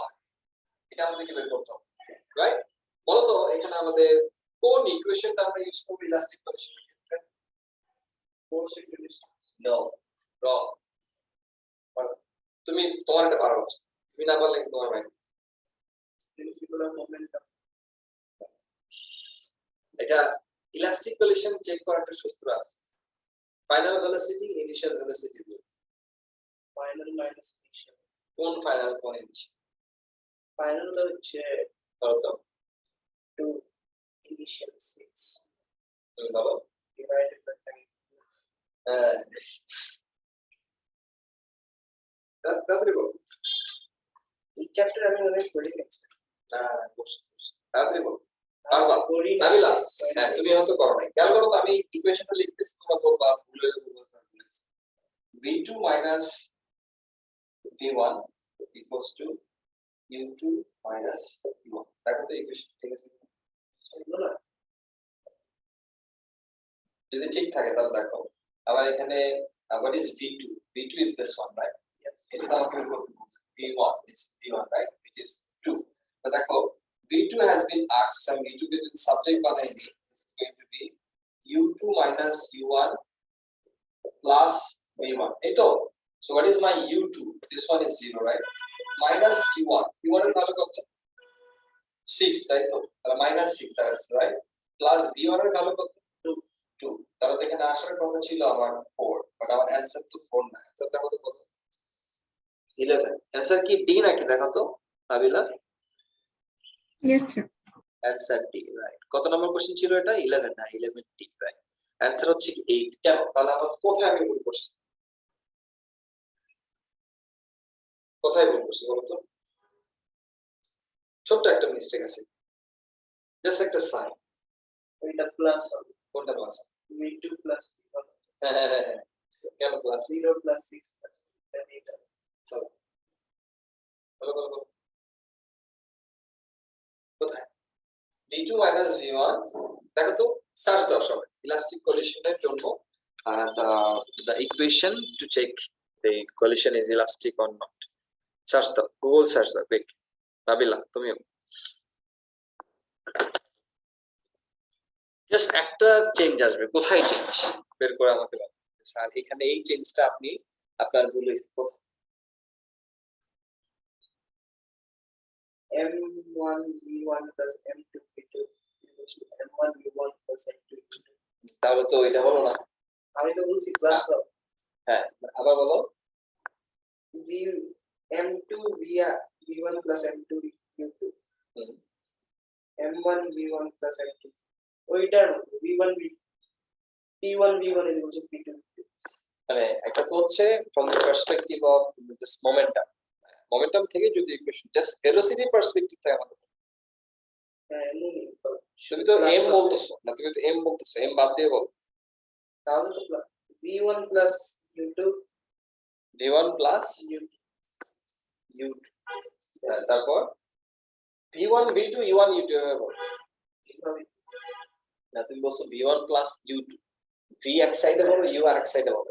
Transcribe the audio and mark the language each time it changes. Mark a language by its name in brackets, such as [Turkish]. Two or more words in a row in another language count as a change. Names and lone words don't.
[Bangla] এটা আমাদেরকে বের করতে হবে, রাইট? বলো তো এখানে আমাদের কোন ইকুয়েশনটা আমরা ইউজ করব [English] elastic collision [Bangla] ক্ষেত্রে? [English] Force equal distance. no, wrong. [Bangla] তুমি তোমারটা পারো, তুমি না পারলে তোমার ভাই। [English] Principle of momentum. [Bangla] এটা [English] elastic collision [Bangla] চেক করার একটা সূত্র আছে, [English] final velocity initial velocity rule. Final minus initial. [Bangla] কোন ফাইনাল কোন ইনিশিয়াল? Final তো হচ্ছে বলো তো, [English] 2 initial 6 [Bangla] তুমি বলো। [English] divided by time. [Bangla] তাড়াতাড়ি বলো। এই চ্যাপ্টার আমি অনেক পড়ে গেছি। তাড়াতাড়ি বলো। বারবার। করি না। নাবিলা, হ্যাঁ তুমি হয়তো করো নাই। খেয়াল করো তো আমি ইকুয়েশনটা লিখতেছি তোমরা বলবা ভুলে বলছি। [English] v2 minus v1 equals to u2 minus v1, [Bangla] দেখো তো ইকুয়েশন ঠিক আছে এগুলো না যদি ঠিক থাকে তাহলে দেখো। আবার এখানে [English] what is v2? v2 is this one, right? [Bangla] এটা তো আমাকে বের করতে বলছে। [English] v1 is v1, right, which is 2. [Bangla] তো দেখো [English] v2 has been asked, and v2 [Bangla] কে যদি সাবজেক্ট বানাই দিই, [English] this is going to be u2 minus u1 plus v1, [Bangla] এই তো? [English] So what is my u2? This one is 0, right? Minus u1, u1 [Bangla] এর ভ্যালু কত? 6, তাই তো? তাহলে minus 6 দাঁড়াচ্ছে, right? [English] Plus v1 [Bangla] এর ভ্যালু কত? 2. তাহলে এখানে আসার কথা ছিল আমার 4, বাট আমার অ্যানসার তো 4 না। অ্যানসার দেখো তো কত? 11। অ্যানসার কি ডি নাকি দেখো তো নাবিলা? [English] Yes, sir. [Bangla] অ্যানসার ডি, রাইট। কত নম্বর কোশ্চেন ছিল এটা? 11 না, 11 ডি, রাইট। অ্যানসার হচ্ছে 8। কেন? তাহলে আমার কোথায় আমি ভুল করছি? কোথায় ভুল করছি বলো তো? ছোট্ট একটা মিস্টেক আছে, জাস্ট একটা সাইন। ওইটা প্লাস হবে। কোনটা প্লাস? [English] v2 plus v1. [Bangla] হ্যাঁ, কেন প্লাস? [English] 0 plus 6 plus এটা [Bangla] বলো বলো বলো বলো। কোথায়? [English] v2 minus v1, [Bangla] দেখো তো সার্চ দাও সবাই ইলাস্টিক কলিশনের জন্য [English] the equation to check the collision is elastic or not. [Bangla] সার্চ দাও, গুগল সার্চ দাও, কুইক। নাবিলা তুমিও জাস্ট একটা চেঞ্জ আসবে, কোথায় চেঞ্জ বের করে আমাকে বলো। স্যার এখানে এই চেঞ্জটা আপনি আপনার ভুল হয়েছে কোথায়? [English] m1 v1 plus m2 v2 equals to m1 v1 plus m2 v2. [Bangla] তাহলে তো এটা বলো না। আমি তো বলছি প্লাস হবে। হ্যাঁ আবার বলো। [English] v m2 v1 plus m2 v2 m1 v1 plus m2 [Bangla] ওইটার মতো [English] v1 p1 v1 is equal to p2 [Bangla] মানে একটা তো হচ্ছে [English] from the perspective of this momentum, [Bangla] মোমেন্টাম থেকে যদি ইকুয়েশন [English] just velocity perspective [Bangla] থেকে আমাদের, তুমি তো এম বলতেছো না, তুমি তো এম বলতেছো, এম বাদ দিয়ে বল। [English] তাহলে তো v1 plus u2 v1 plus u2, [Bangla] তারপর v1 v2 u1 u2 এভাবে বল না, তুমি বলছো [English] v1 plus u2, [Bangla] v এক সাইডে বলো, u আর এক সাইডে বলো।